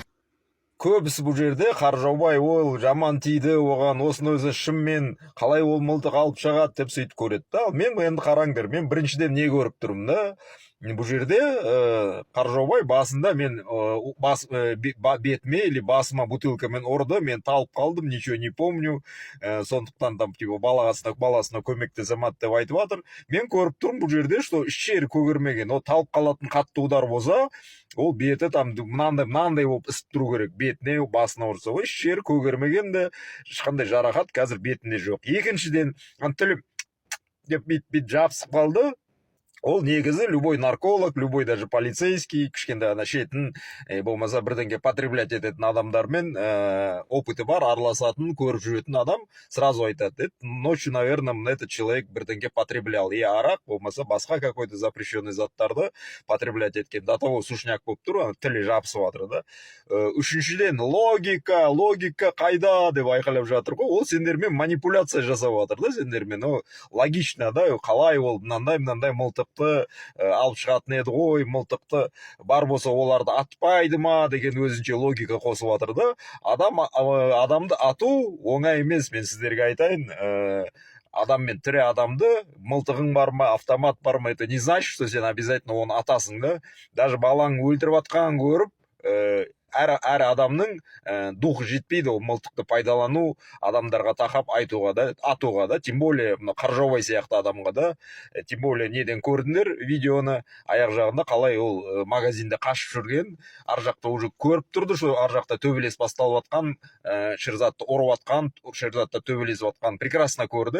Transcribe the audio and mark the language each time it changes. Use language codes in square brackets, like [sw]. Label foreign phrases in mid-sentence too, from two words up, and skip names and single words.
[kk] Көбісі бұл жерде қар жаубай, ол жаман тиді, оған осыны өзі шынымен қалай ол мылтық алып шығады деп сөйтіп көреді. Мен енді қараңдар, мен біріншіден не көріп тұрмын да? Бұл жерде қар жаубай басында мен бетіме или басыма бутылкамен ұрды, мен талып қалдым, [ru] ничего не помню. [kk] Сондықтан там баласына көмектесемін деп айтып жатыр. Мен көріп тұрмын бұл жерде, что іш жері көгермеген. Ол талып қалатын қатты удар болса, ол беті там мынандай болып ісіп тұру керек. Бетіне, басына ұрса, іш жері көгермеген де, ешқандай жарақат қазір бетінде жоқ. Екіншіден, тілім деп бит жабысып қалды. Ол негізі [ru] любой нарколог, любой даже полицейский, [kk] кішкентай шетін, болмаса бірдеңке потреблять ететін адамдармен опыты бар, араласатын, көріп жүретін адам сразу айтады. [ru] Ночью, наверное, этот человек бірдеңке потреблял. [kk] И арақ, болмаса басқа [ru] какой-то запрещенный [kk] заттарды потреблять еткен. [ru] До того сушняк [kk] болып тұр, тілі жабысып жатыр да. Үшіншіден, логика қайда деп айқайлап жатыр ғой. Ол сендермен манипуляция жасап жатыр да, сендермен. Логично да, қалай ол мынандай мылтық алып шығатын еді ғой, мылтықты бар болса оларды атпайды ма деген өзінше логика қосып жатыр да. Адамды ату оңай емес, мен сіздерге айтайын. Адаммен тірі адамды, мылтығың бар ма, автомат бар ма, [ru] это не значит, что сен обязательно [kk] оны атасың да. Даже балаң өлтіріп атқанын көріп, әр адамның духы жетпейді ол мылтықты пайдалану, адамдарға тақап атуға да, [ru] тем более [kk] қар жаубай сияқты адамға да, [ru] тем более [kk] неден көрдіңдер видеоны, аяқ жағында қалай ол магазинде қашып жүрген, ар жақта уже көріп тұрды, что ар жақта төбелес басталып атқан, шерзатты ұрып атқан, шерзатта төбелесіп атқан прекрасно көрді.